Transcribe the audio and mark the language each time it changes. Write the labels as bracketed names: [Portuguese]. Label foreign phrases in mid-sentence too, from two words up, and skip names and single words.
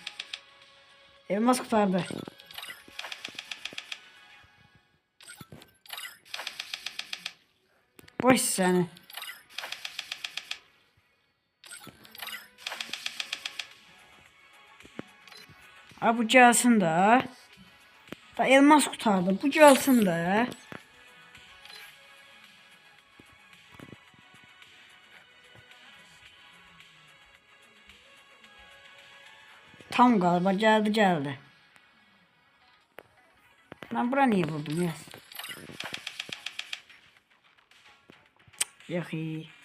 [Azerbaijani] Elmas qutardı. Boş səni. Bu gəlsin də. Da elmas qutardı. Bu gəlsin də. Tam galiba gəldi. [Turkish] Ben bura niye vurdum ya? [Azerbaijani] Yaxı.